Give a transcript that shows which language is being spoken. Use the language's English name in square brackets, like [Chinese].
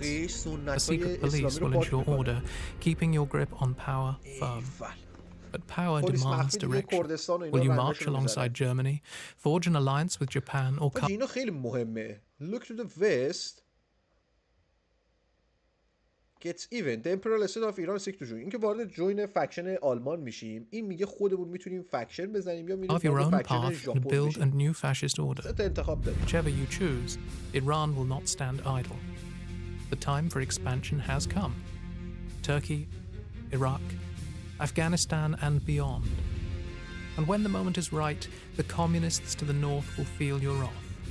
[English] A secret police will ensure order, keeping your grip on power firm. But power demands direction. Will you march alongside Germany, forge an alliance with Japan, or cut? Look to the west. Gets even. The imperial state of Iran seek to join. [Persian] اینکه وارد جوین فکشن آلمان میشیم، این میگه خودمون میتونیم فکشن بزنیم یا میریم وارد فکشن ژاپن [English] and build a new fascist order. [Persian] انتخاب داریم. [English] Whichever you choose, Iran will not stand idle. The time for expansion has come. Turkey, Iraq, Afghanistan and beyond. And when the moment is right, the communists to the north will feel your wrath.